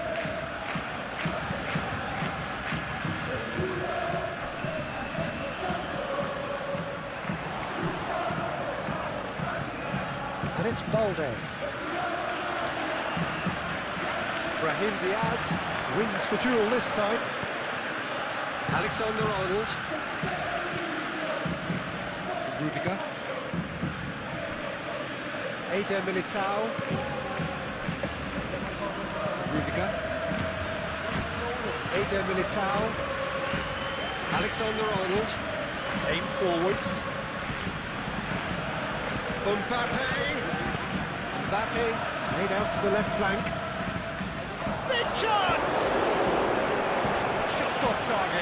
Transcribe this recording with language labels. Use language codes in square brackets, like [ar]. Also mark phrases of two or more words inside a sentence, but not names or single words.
[en] And it's Balde. Brahim Diaz wins the duel this time. Alexander-Arnold. Rudiger. Eder Militao. Rudiger. Eder Militao. Alexander-Arnold. Aim forwards. Mbappe made out to the left flank. Big chance! Just off target.